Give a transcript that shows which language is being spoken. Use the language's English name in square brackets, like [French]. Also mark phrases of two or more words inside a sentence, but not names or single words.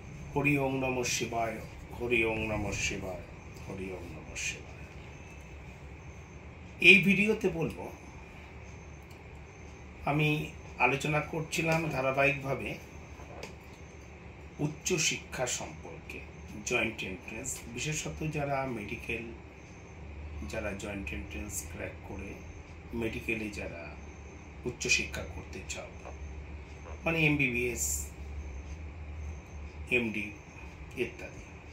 [Sanskrit] হরি ওম নমঃ শিবায়, হরি ওম নমঃ শিবায়, হরি ওম নমঃ শিবায়। [Bangla] এই ভিডিওতে বলবো, আমি আলোচনা করছিলাম ধারাবাহিকভাবে উচ্চ শিক্ষা সম্পর্কে, [English] joint entrance, [Bangla] বিশেষত যারা মেডিকেল, যারা [English] joint entrance [Bangla] ক্র্যাক করে মেডিকেলে যারা উচ্চশিক্ষা করতে চাও, মানে এমবিবিএস, এমডি ইত্যাদি।